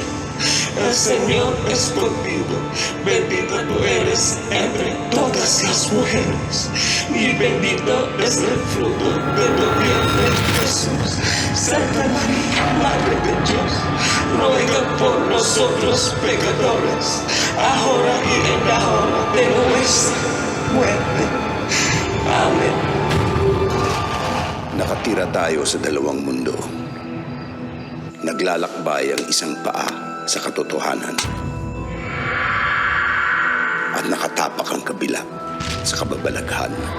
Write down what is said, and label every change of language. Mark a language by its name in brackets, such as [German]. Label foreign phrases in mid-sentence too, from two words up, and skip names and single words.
[Spanish] El Señor es contigo, bendita tú eres entre todas las mujeres, y bendito es el fruto de tu vientre, Jesús. Santa María, Madre de Dios, ruega por nosotros pecadores, ahora y en la hora de nuestra muerte. Amen. [Filipino] Nakatira tayo sa dalawang mundo. Naglalakbay ang isang paa sa katotohanan at nakatapak ang kabila sa kababalaghan.